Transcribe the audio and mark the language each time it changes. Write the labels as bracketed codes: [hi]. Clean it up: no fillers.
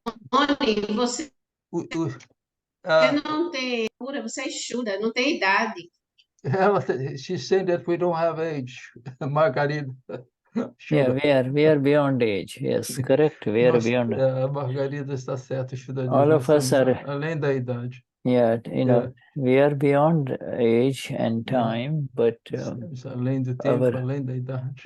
[pt] Tony, você não tem cura, você é Shuddha, não tem idade. [en] She's saying that we don't have age, Margarida. Yeah, we are beyond age. Yes, correct. We are beyond. [pt] Margarida está certa, Shuddha. [en] All of us are [pt] além da idade. [en] Yeah, we are beyond age and time, but [pt] além do tempo, além da idade.